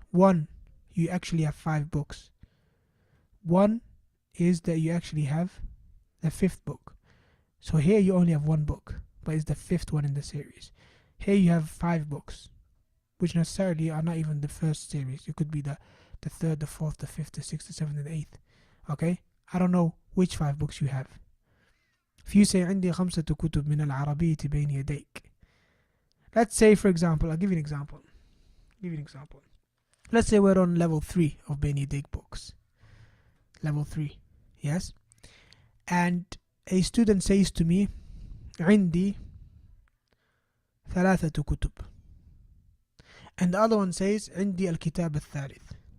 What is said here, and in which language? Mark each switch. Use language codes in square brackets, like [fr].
[en] One, you actually have 5 books. One is that you actually have the 5th book. So here you only have 1 book, but it's the 5th one in the series. Here you have 5 books, which necessarily are not even the first series. It could be the 3rd, the 4th, the 5th, the 6th, the 7th, and the 8th. Okay? I don't know which 5 books you have. If you say [ar] عندي 5 كتب من العربية بين يديك. [en] Let's say, for example, I'll give you an example. Let's say we're on level 3 of بين يديك books. Level 3. Yes? And a student says to me [ar] عندي 3 كتب, [en] and the other one says [ar] عندي الكتاب الثالث.